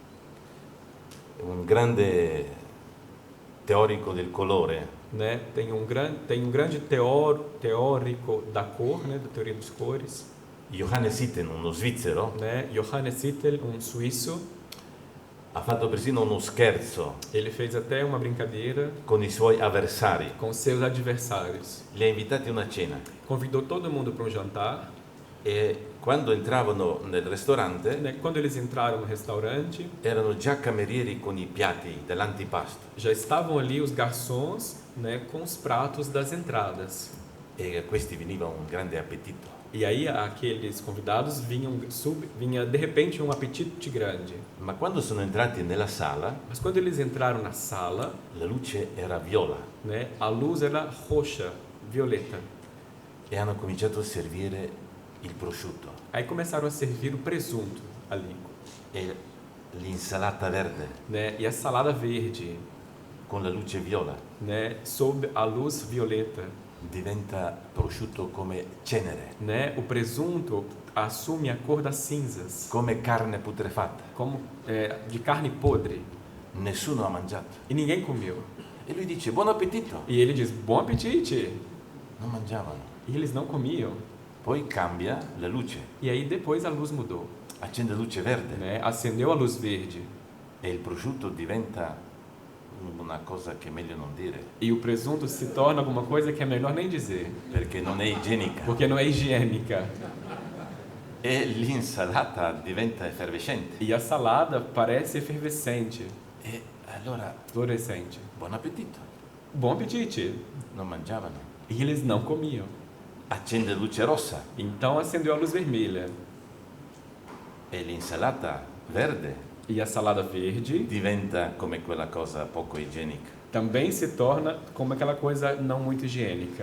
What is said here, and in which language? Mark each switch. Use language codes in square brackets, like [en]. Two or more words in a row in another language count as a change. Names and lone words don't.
[it] Un grande teorico del colore, [pt] Né? Tem um grande teórico da cor, né, da teoria das cores, [it] Johannes Itten, uno svizzero, [pt] né? Johannes Itten, suíço, [it] ha fatto persino uno scherzo [pt] ele fez até uma brincadeira [it] con i suoi avversari. [pt] com seus adversários. [it] Li ha invitati a una cena [pt] Convidou todo mundo para um jantar, [it] e quando entravano nel ristorante [pt] né? Quando eles entraram no restaurante, [it] erano già camerieri con i piatti dell'antipasto [pt] já estavam ali os garçons, né, com os pratos das entradas. [it] e a questi veniva un grande appetito. [pt] E aí aqueles convidados vinha de repente um apetite grande. [it] Ma quando sono entrati nella sala, [pt] Mas quando eles entraram na sala, [it] la luce era viola [pt] né, a luz era roxa, violeta. [it] e hanno cominciato a servire il prosciutto [pt] Aí começaram a servir o presunto ali, [it] e l'insalata verde [pt] né, e a salada verde, [it] con la luce viola. [pt] né, sob a luz violeta, [it] Diventa prosciutto come cenere, [pt] né? O presunto assume a cor das cinzas, [it] come carne putrefatta. [pt] como de carne podre, [it] Nessuno ha mangiato. [pt] e ninguém comeu. [it] E lui dice buon appetito. [pt] E ele diz: "Bom apetite!" [it] Non mangiavano. [pt] E eles não comiam. [it] Poi cambia la luce, [pt] E aí depois a luz mudou, [it] accende luce verde [pt] né? Acendeu a luz verde [it] e il prosciutto diventa una cosa che è meglio non dire, [pt] e o presunto se torna alguma coisa que é melhor nem dizer, [it] perché non è igienica. [pt] porque não é higiênica. [it] E l'insalata diventa effervescente. [pt] E a salada parece efervescente, [it] E allora, [pt] fluorescente. [it] buon appetito. [pt] Bom apetite! [it] Non mangiavano. [pt] E eles não comiam. [it] Accende luce rossa [pt] Então acendeu a luz vermelha. [it] e l'insalata verde [pt] E a salada verde [it] diventa come quella cosa poco igienica. [pt] também se torna como aquela coisa não muito higiênica.